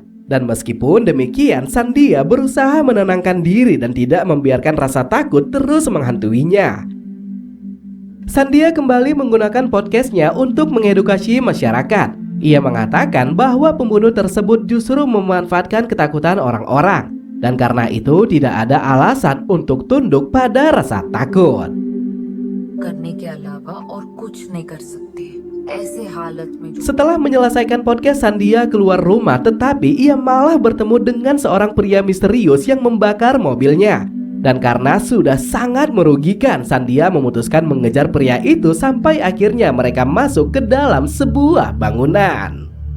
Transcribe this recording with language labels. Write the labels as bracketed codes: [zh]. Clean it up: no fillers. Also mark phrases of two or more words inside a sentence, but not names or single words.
[id] Dan meskipun demikian, Sandhya berusaha menenangkan diri dan tidak membiarkan rasa takut terus menghantuinya. Sandhya kembali menggunakan podcastnya untuk mengedukasi masyarakat. Ia mengatakan bahwa pembunuh tersebut justru memanfaatkan ketakutan orang-orang, dan karena itu tidak ada alasan untuk tunduk pada rasa takut. [hi] करने के अलावा और कुछ नहीं कर सकते ऐसे हालत में जो [id] Setelah menyelesaikan podcast, Sandhya keluar rumah, tetapi ia malah bertemu dengan seorang pria misterius yang membakar mobilnya. Dan karena sudah sangat merugikan, Sandhya memutuskan mengejar pria itu sampai akhirnya mereka masuk ke dalam sebuah bangunan.